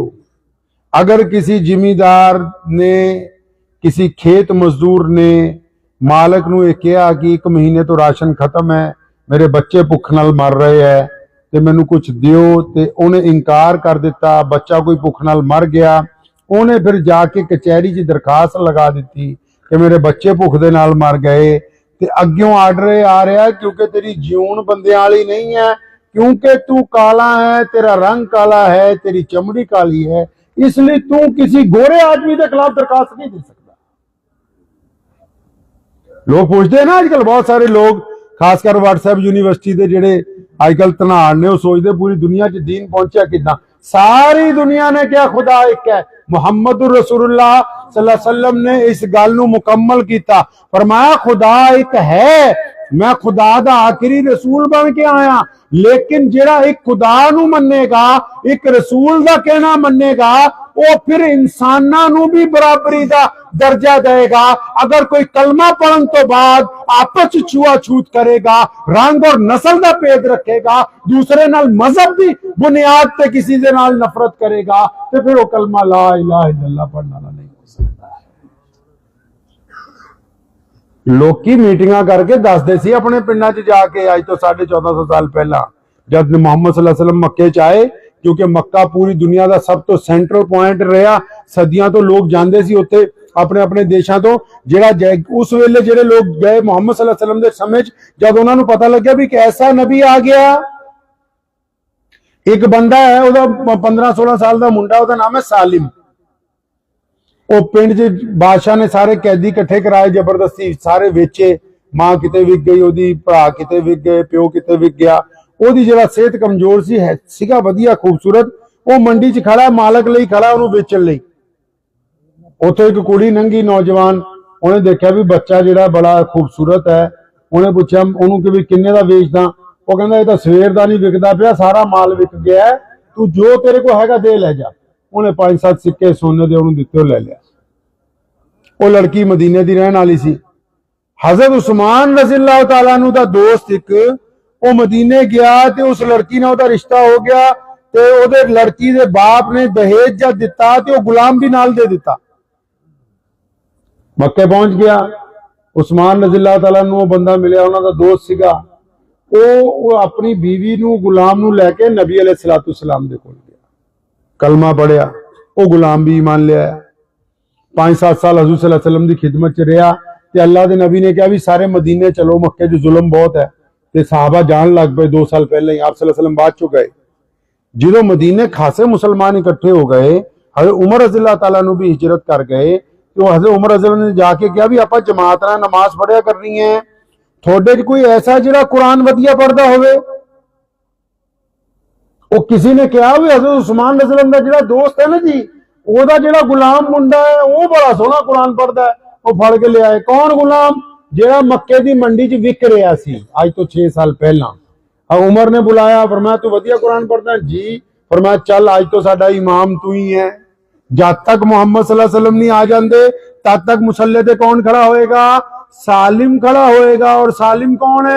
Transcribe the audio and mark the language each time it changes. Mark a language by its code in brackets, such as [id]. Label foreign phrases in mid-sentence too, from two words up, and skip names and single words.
[pa] ਅਗਰ ਕਿਸੀ ਜਿਮੀਦਾਰ ਨੇ, ਕਿਸੀ ਖੇਤ ਮਜ਼ਦੂਰ ਨੇ ਮਾਲਕ ਨੂੰ ਯੇ ਕਹਾ ਕਿ 1 ਮਹੀਨੇ ਤੋਂ ਰਾਸ਼ਨ ਖ਼ਤਮ ਹੈ, ਮੇਰੇ ਬੱਚੇ ਭੁੱਖ ਨਾਲ ਮਰ ਰਹੇ ਹੈਂ ਤੇ ਮੈਨੂੰ ਕੁਝ ਦਿਓ, ਤੇ ਉਨ੍ਹੇਂ ਇਨਕਾਰ ਕਰ ਦਿੱਤਾ। बच्चा कोई भुख नाल मर गया, [hi] उन्हें फिर जाके कचहरी च दरखास्त लगा दी कि मेरे बच्चे [pa] भुख दे नाल मर गए, [hi] ते अग्यों आर्डर आ रहा है क्योंकि तेरी जीवन बंदियां वाली नहीं है, क्योंकि तू काला है, तेरा रंग काला है, तेरी चमड़ी काली है, इसलिए तू किसी गोरे आदमी के खिलाफ दरखास्त नहीं दे सकता। लोग पूछते हैं ना आजकल, बहुत सारे लोग खासकर WhatsApp यूनिवर्सिटी के [pa] जेडे अजकल धनाड़ ने [hi] सोचते पूरी [pa] दुनिया च दीन पहुंचा किदा। [hi] सारी दुनिया ने क्या खुदा एक है। [ar] محمد رسول الله صلى الله عليه وسلم [pa] ਨੇ ਇਸ ਗੱਲ ਨੂੰ ਮੁਕੰਮਲ ਕੀਤਾ, ਫ਼ਰਮਾਇਆ ਖ਼ੁਦਾ ਇੱਕ ਹੈ, ਮੈਂ ਖ਼ੁਦਾ ਦਾ ਆਖ਼ਰੀ ਰਸੂਲ ਬਣ ਕੇ ਆਇਆ। ਲੇਕਿਨ ਜਿਹੜਾ ਇੱਕ ਖ਼ੁਦਾ ਨੂੰ ਮੰਨੇਗਾ, ਇੱਕ ਰਸੂਲ ਦਾ ਕਹਿਣਾ ਮੰਨੇਗਾ, ਉਹ ਫਿਰ ਇਨਸਾਨਾਂ ਨੂੰ ਵੀ ਬਰਾਬਰੀ ਦਾ ਦਰਜਾ ਦੇਵੇਗਾ। [hi] अगर कोई कलमा [pa] पढ़न तो बाद आपस च [hi] छुआछूत करेगा, रंग और नस्ल का भेद रखेगा, [pa] दूसरे नाल मजहब [hi] की बुनियाद पे किसी दे नाल नफरत करेगा, तो फिर वो कलमा [ar] لا إله إلا الله [hi] पढ़ने वाला नहीं हो सकता। [pa] ਲੋਕੀ ਮੀਟਿੰਗਾਂ ਕਰਕੇ ਦੱਸਦੇ ਸੀ ਅਪਣੇ ਪਿੰਡਾਂ ਚ ਜਾ ਕੇ, ਅੱਜ ਤੋਂ 1450 ਸਾਲ ਪਹਿਲਾਂ ਜਦ ਮੁਹੰਮਦ [ar] صلى الله عليه وسلم [pa] ਮੱਕੇ ਚ ਆਏ, ਕਿਉਂਕਿ ਮੱਕਾ ਪੂਰੀ ਦੁਨੀਆ ਦਾ ਸਭ ਤੋਂ [en] central point [pa] ਰਿਹਾ, ਸਦੀਆਂ ਤੋਂ ਲੋਕ ਜਾਂਦੇ ਸੀ ਉੱਥੇ ਅਪਣੇ ਅਪਣੇ ਦੇਸ਼ਾਂ ਤੋਂ। ਜਿਹੜਾ ਉਸ ਵੇਲੇ ਜਿਹੜੇ ਲੋਕ ਗਏ ਮੁਹੰਮਦ [ar] صلى الله عليه وسلم [pa] ਦੇ ਸਮੇਂ ਜਦ ਉਨ੍ਹਾਂ ਨੂੰ ਪਤਾ ਲੱਗਿਆ ਬਈ ਇੱਕ ਐਸਾ ਨਬੀ ਆ ਗਿਆ, ਇੱਕ ਬੰਦਾ ਹੈ ਓਹਦਾ 15-16 ਸਾਲ ਦਾ ਮੁੰਡਾ, ਓਹਦਾ ਨਾਮ ਹੈ ਸਾਲਿਮ। ਉਹ ਪਿੰਡ ਚ ਬਾਦਸ਼ਾਹ ਨੇ ਸਾਰੇ ਕੈਦੀ ਇਕੱਠੇ ਕਰਾਏ, ਜ਼ਬਰਦਸਤੀ ਸਾਰੇ ਵੇਚੇ, ਮਾਂ ਕਿਤੇ ਵਿਕ ਗਈ, ਓਹਦੇ ਭਰਾ ਕਿਤੇ ਵਿਕ ਗਏ, ਪਿਓ ਕਿਤੇ ਵਿਕ ਗਿਆ। ਓਹਦੀ ਜਿਹੜਾ ਸਿਹਤ ਕਮਜ਼ੋਰ ਸੀ ਹੈ ਸੀਗਾ ਵਧੀਆ ਖ਼ੂਬਸੂਰਤ, ਉਹ ਮੰਡੀ ਚ ਖੜ੍ਹਾ, ਮਾਲਕ ਲਈ ਖੜ੍ਹਾ ਓਹਨੂੰ ਵੇਚਣ ਲਈ। ਉੱਥੇ ਇੱਕ ਕੁੜੀ ਨੰਗੀ ਨੌਜਵਾਨ, ਉਨ੍ਹੇਂ ਦੇਖਿਆ ਬਈ ਬੱਚਾ ਜਿਹੜਾ ਬੜਾ ਖ਼ੂਬਸੂਰਤ ਹੈ, ਉਨ੍ਹੇਂ ਪੁੱਛਿਆ ਓਹਨੂੰ ਕਿ ਬਈ ਕਿੰਨੇ ਦਾ ਵੇਚਦਾ, ਉਹ ਕਹਿੰਦਾ ਯੇ ਤਾਂ ਸਵੇਰ ਦਾ ਨਹੀਂ ਵਿਕਦਾ ਪਿਆ, ਸਾਰਾ ਮਾਲ ਵਿਕ ਗਿਆ ਹੈ, ਤੂੰ ਜੋ ਤੇਰੇ ਕੋ ਹੈਗਾ ਦੇ ਲੈ ਜਾ। ਉਨ੍ਹੇਂ 5-7 ਸਿੱਕੇ ਸੋਨੇ ਦੇ ਉਨ੍ਹੇਂ ਦਿੱਤੇ, ਲੈ ਲਿਆ। ਉਹ ਲੜਕੀ ਮਦੀਨੇ ਦੀ ਰਹਿਣ ਵਾਲੀ ਸੀ। ਹਜ਼ਰਤ ਉਸਮਾਨ [ar] رضي الله تعالى عنه [pa] ਦਾ ਦੋਸਤ ਇੱਕ ਉਹ ਮਦੀਨੇ ਗਿਆ ਤੇ ਉਸ ਲੜਕੀ ਨਾਲ ਓਹਦਾ ਰਿਸ਼ਤਾ ਹੋ ਗਿਆ, ਤੇ ਓਹਦੇ ਲੜਕੀ ਦੇ ਬਾਪ ਨੇ ਦਾਜ ਜਦ ਦਿੱਤਾ ਤੇ ਉਹ ਗ਼ੁਲਾਮ ਵੀ ਨਾਲ ਦੇ ਦਿੱਤਾ। ਮੱਕੇ ਪਹੁੰਚ ਗਿਆ, ਉਸਮਾਨ [ar] رضي الله تعالى عنه [pa] ਉਹ ਬੰਦਾ ਮਿਲਿਆ, ਉਨ੍ਹਾਂ ਦਾ ਦੋਸਤ ਸੀਗਾ। ਉਹ ਅਪਣੀ ਬੀਵੀ ਨੂੰ ਗ਼ੁਲਾਮ ਨੂੰ ਲੈ ਕੇ ਨਬੀ [ar] عليه الصلاة والسلام [pa] ਦੇ ਕੋਲ ਗਿਆ, ਕਲਮਾ ਪੜ੍ਹਿਆ, ਉਹ ਗ਼ੁਲਾਮ ਵੀ ਈਮਾਨ ਲੈ ਆਇਆ। 5-7 ਸਾਲ ਹਜ਼ੂਰ [ar] صلى الله عليه وسلم [pa] ਕੀ ਖ਼ਿਦਮਤ ਚ ਰਿਹਾ, ਤੇ ਅੱਲਾਹ ਦੇ ਨਬੀ ਨੇ ਕਿਹਾ ਬਈ ਸਾਰੇ ਮਦੀਨੇ ਚੱਲੋ, ਮੱਕੇ ਚ ਜ਼ੁਲਮ ਬਹੁਤ ਹੈ, ਤੇ ਸਹਾਬਾ ਜਾਣ ਲੱਗ ਪਏ। 2 ਸਾਲ ਪਹਿਲੇ ਹੀ ਆਪ [ar] صلى الله عليه وسلم [pa] ਬਾਦ ਚੋਂ ਗਏ। ਜੋ ਮਦੀਨੇ ਖ਼ਾਸੇ ਮੁਸਲਮਾਨ ਇਕੱਠੇ ਹੋ ਗਏ, ਹਜ਼ਰਤ ਉਮਰ [ar] رضي الله تعالى عنه [pa] ਵੀ ਹਿਜਰਤ ਕਰ ਗਏ, ਤੋ ਹਜ਼ਰਤ ਉਮਰ ਰਜ਼ੀਅੱਲਾਹੁ ਨੇ ਜਾ ਕੇ ਕਿਹਾ ਬਈ ਆਪ ਜਮਾਤ ਨਾਲ ਨਮਾਜ਼ ਪੜ੍ਹਿਆ ਕਰਨੀ ਹੈ, ਥੋਡੇ ਚ ਕੋਈ ਐਸਾ ਜਿਹੜਾ ਕੁਰਾਨ ਵਧੀਆ ਪੜ੍ਹਦਾ ਹੋਵੇ। ਉਹ ਕਿਸੀ ਨੇ ਕਿਹਾ ਬਈ ਹਜ਼ਰਤ ਉਸਮਾਨ ਰਜ਼ੀਅੱਲਾਹੁ ਦਾ ਜਿਹੜਾ ਦੋਸਤ ਹੈ ਨਾ ਜੀ, ਓਹਦਾ ਜਿਹੜਾ ਗ਼ੁਲਾਮ ਮੁੰਡਾ ਹੈ ਉਹ ਬੜਾ ਸੋਹਣਾ ਕੁਰਾਨ ਪੜ੍ਹਦਾ ਹੈ, ਉਹ ਫੜ ਕੇ ਲੈ ਆਏ। ਕੌਣ ਗ਼ੁਲਾਮ? ਜਿਹੜਾ ਮੱਕੇ ਦੀ ਮੰਡੀ ਚ ਵਿਕ ਰਿਹਾ ਸੀ ਅੱਜ ਤੋਂ 6 ਸਾਲ ਪਹਿਲਾਂ। ਅਬ ਉਮਰ ਨੇ ਬੁਲਾਇਆ, ਫ਼ਰਮਾਇਆ ਤੂੰ ਵਧੀਆ ਕੁਰਾਨ ਪੜ੍ਹਦਾ ਹੈਂ? जी। ਫ਼ਰਮਾਇਆ ਚੱਲ ਅੱਜ ਤੋਂ ਸਾਡਾ ਇਮਾਮ ਤੂੰ ਹੀ ਹੈਂ, ਜਬ ਤਕ ਮੁਹੰਮਦ [ar] صلى الله عليه وسلم [pa] ਨਹੀਂ ਆ ਜਾਂਦੇ ਤਬ ਤਕ ਮੁਸੱਲੇ ਪੇ ਕੌਣ ਖੜ੍ਹਾ ਹੋਏਗਾ? [hi] सालिम खड़ा होएगा। और सालिम कौन है?